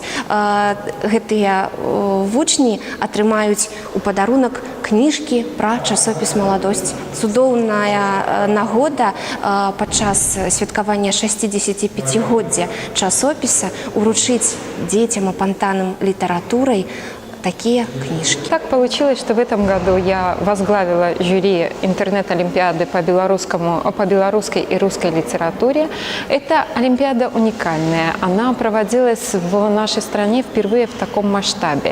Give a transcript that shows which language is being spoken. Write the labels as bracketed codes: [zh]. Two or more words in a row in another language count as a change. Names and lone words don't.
[be] Гэтыя вучні атрымаюць у падарунак кніжкі пра часопіс «Маладосць». Цудоўная нагода падчас святкавання 65-годдзя часопіса уручыць дзецям апантаным літаратурай [ru] такие книжки. Так получилось, что в этом году я возглавила жюри интернет-олимпиады по белорусской и русской литературе. Эта олимпиада уникальная. Она проводилась в нашей стране впервые в таком масштабе.